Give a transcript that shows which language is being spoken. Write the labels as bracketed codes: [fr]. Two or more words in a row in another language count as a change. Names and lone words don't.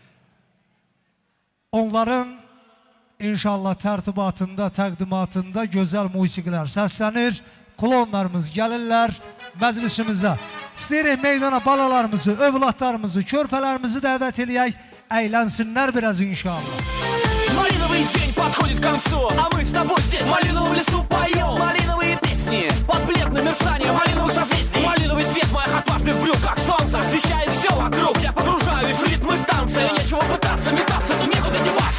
[az] Onların inşallah tərtibatında, təqdimatında gözəl musiqilər səslənir. Klonlarımız gəlirlər məclisimizə. İstəyirik meydana balalarımızı, övladlarımızı, körpələrimizi dəvət eləyək. Əylənsinlər biraz inşallah. [ru] Малиновый день подходит к концу, а мы с тобой здесь в малиновом лесу поем малиновые песни под бледным мерцанием малиновых созвездий. Малиновый свет моих отважных брюк, как солнце, освещает все вокруг. Я погружаюсь в ритмы танца, и нечего пытаться метаться, но некуда деваться.